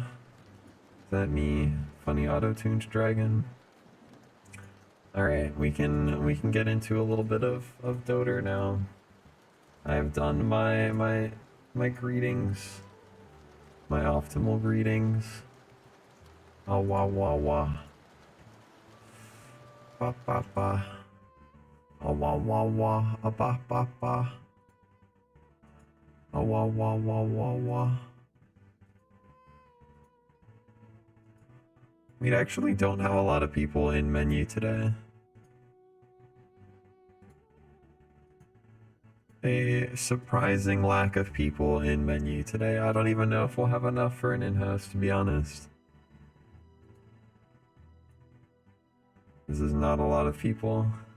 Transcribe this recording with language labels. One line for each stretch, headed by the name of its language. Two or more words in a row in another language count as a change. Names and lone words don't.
English: Is that me? Funny auto-tuned dragon. Alright, we can get into a little bit of Dota now. I have done my greetings. My optimal greetings. Ah wah wah wah. Ba ba ba. Ah wah wah wah. Ah ba ba ba. Ah wah wah wah wah wah. We actually don't have a lot of people in menu today. A surprising lack of people in menu today. I don't even know if we'll have enough for an in-house, to be honest. This is not a lot of people.